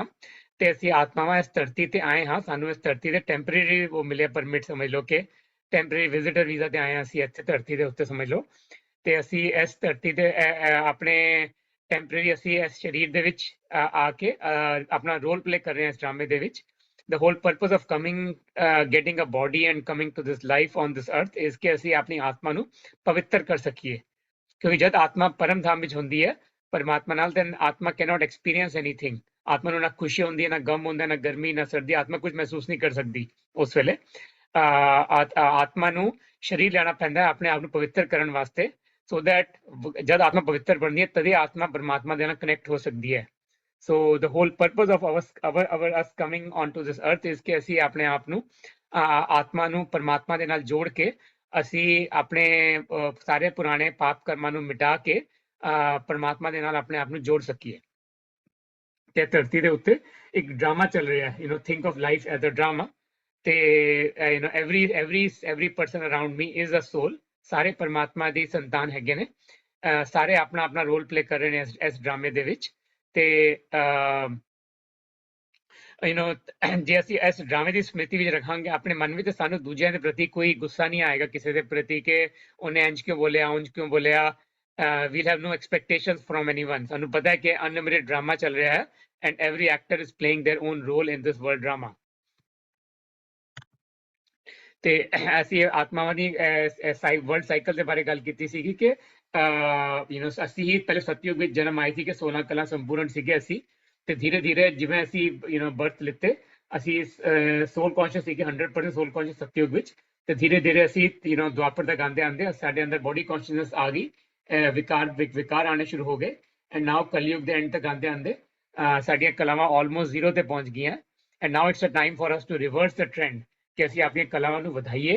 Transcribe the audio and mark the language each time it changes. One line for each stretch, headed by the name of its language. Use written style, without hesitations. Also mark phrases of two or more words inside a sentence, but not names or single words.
Punjabi: ਤੇ ਅਸੀਂ ਆਤਮਾਵਾਂ ਇਸ ਧਰਤੀ ਤੇ ਆਏ ਹਾਂ, ਸਾਨੂੰ ਇਸ ਧਰਤੀ ਤੇ ਟੈਂਪਰੇਰੀ ਉਹ ਮਿਲਿਆ ਪਰਮਿਟ, ਸਮਝ ਲਓ ਕਿ ਟੈਂਪਰੇਰੀ ਵਿਜ਼ਿਟਰ ਵੀਜ਼ਾ ਤੇ ਆਏ ਹਾਂ ਅਸੀਂ ਇੱਥੇ ਧਰਤੀ ਦੇ ਉੱਤੇ, ਸਮਝ ਲਓ। ਤੇ ਅਸੀਂ ਇਸ ਧਰਤੀ ਤੇ ਆਪਣੇ ਟੈਂਪਰੇਰੀ ਅਸੀਂ ਇਸ ਸਰੀਰ ਦੇ ਵਿੱਚ ਆ ਕੇ ਆਪਣਾ
English: role play
Punjabi: ਕਰ ਰਹੇ ਹਾਂ ਇਸ ਡਰਾਮੇ ਦੇ ਵਿੱਚ।
English: The whole purpose of getting a body and coming to this life on this earth is
Punjabi: ਕਿ ਅਸੀਂ ਆਪਣੀ ਆਤਮਾ ਨੂੰ ਪਵਿੱਤਰ ਕਰ ਸਕੀਏ। ਕਿਉਂਕਿ ਜਦ ਆਤਮਾ ਪਰਮ ਧਾਮ ਵਿੱਚ ਹੁੰਦੀ ਹੈ ਪਰਮਾਤਮਾ ਨਾਲ, then ਆਤਮਾ
English: cannot experience anything।
Punjabi: ਆਤਮਾ ਨੂੰ ਨਾ ਖੁਸ਼ੀ ਹੁੰਦੀ ਹੈ, ਨਾ ਗਮ ਹੁੰਦਾ, ਨਾ ਗਰਮੀ, ਨਾ ਸਰਦੀ, ਆਤਮਾ ਕੁਝ ਮਹਿਸੂਸ ਨਹੀਂ ਕਰ ਸਕਦੀ ਉਸ ਵੇਲੇ। ਆਤਮਾ ਨੂੰ ਸਰੀਰ ਲੈਣਾ ਪੈਂਦਾ ਹੈ ਆਪਣੇ ਆਪ ਨੂੰ ਪਵਿੱਤਰ ਕਰਨ ਵਾਸਤੇ,
English: so that
Punjabi: ਜਦ ਆਤਮਾ ਪਵਿੱਤਰ ਬਣਦੀ ਹੈ ਤਦੇ ਆਤਮਾ ਪਰਮਾਤਮਾ ਦੇ ਨਾਲ ਕਨੈਕਟ ਹੋ ਸਕਦੀ ਹੈ।
English: So the whole purpose of us coming onto this earth is
Punjabi: ਕਿ ਅਸੀਂ ਆਪਣੇ ਆਪ ਨੂੰ ਆਤਮਾ ਨੂੰ ਪਰਮਾਤਮਾ ਦੇ ਨਾਲ ਜੋੜ ਕੇ ਅਸੀਂ ਆਪਣੇ ਸਾਰੇ ਪੁਰਾਣੇ ਪਾਪ ਕਰਮਾਂ ਨੂੰ ਮਿਟਾ ਕੇ ਪਰਮਾਤਮਾ ਦੇ ਨਾਲ ਆਪਣੇ ਆਪ ਨੂੰ ਜੋੜ ਸਕੀਏ। ਤੇ ਧਰਤੀ ਦੇ ਉੱਤੇ ਇੱਕ ਡਰਾਮਾ ਚੱਲ ਰਿਹਾ ਹੈ,
English: think of life as a drama। ਤੇ every person around me is a soul।
Punjabi: ਸਾਰੇ ਪਰਮਾਤਮਾ ਦੀ ਸੰਤਾਨ ਹੈਗੇ ਨੇ, ਸਾਰੇ ਆਪਣਾ ਆਪਣਾ
English: role play
Punjabi: ਕਰ ਰਹੇ ਨੇ ਇਸ ਡਰਾਮੇ ਦੇ ਵਿੱਚ। ਤੇ ਜੇ ਅਸੀਂ ਇਸ ਡਰਾਮੇ ਦੀ ਸਮਿਤੀ ਵਿੱਚ ਰੱਖਾਂਗੇ ਆਪਣੇ ਮਨ ਵਿੱਚ, ਸਾਨੂੰ ਦੂਜਿਆਂ ਦੇ ਪ੍ਰਤੀ ਕੋਈ ਗੁੱਸਾ ਨਹੀਂ ਆਏਗਾ ਕਿਸੇ ਦੇ ਪ੍ਰਤੀ ਕਿ ਉਹਨੇ ਇੰਜ ਕਿਉਂ ਬੋਲਿਆ, ਉਂਝ ਕਿਉਂ ਬੋਲਿਆ।
English: we'll have no expectations from anyone.
Punjabi: ਸਾਨੂੰ ਪਤਾ ਹੈ ਕਿ ਅਨਲਿਮਿਟਡ ਡਰਾਮਾ ਚੱਲ ਰਿਹਾ ਹੈ
English: and every actor is playing their own role in this world drama.
Punjabi: ਤੇ ਅਸੀਂ ਆਤਮਾਵਾਂ ਦੀ
English: world cycle
Punjabi: ਦੇ ਬਾਰੇ ਗੱਲ ਕੀਤੀ ਸੀਗੀ ਕਿ ਅਸੀਂ ਹੀ ਪਹਿਲੇ ਸਤਯੁਗ ਵਿੱਚ ਜਨਮ ਆਏ ਸੀ ਕਿ 16 ਕਲਾ ਸੰਪੂਰਨ ਸੀਗੇ ਅਸੀਂ, ਤੇ ਧੀਰੇ ਧੀਰੇ ਜਿਵੇਂ ਅਸੀਂ ਬਰਥ ਲਿੱਤੇ, ਅਸੀਂ
English: soul conscious
Punjabi: ਸੀਗੇ 100%
English: soul conscious
Punjabi: ਸਤਯੁਗ ਵਿੱਚ, ਤੇ ਧੀਰੇ ਧੀਰੇ ਅਸੀਂ ਦੁਆਪਰ ਤੱਕ ਆਂਦੇ ਸਾਡੇ ਅੰਦਰ
English: body consciousness
Punjabi: ਆ ਗਈ, ਵਿਕਾਰ ਆਣੇ ਸ਼ੁਰੂ ਹੋ ਗਏ,
English: and now
Punjabi: ਕਲਯੁਗ ਦੇ ਐਂਡ ਤੱਕ ਆਂਦੇ ਸਾਡੀਆਂ ਕਲਾਵਾਂ
English: almost zero
Punjabi: ਤੇ ਪਹੁੰਚ ਗਈਆਂ,
English: and now it's a time for us to reverse the trend
Punjabi: ਕਿ ਅਸੀਂ ਆਪਣੀਆਂ ਕਲਾਵਾਂ ਨੂੰ ਵਧਾਈਏ।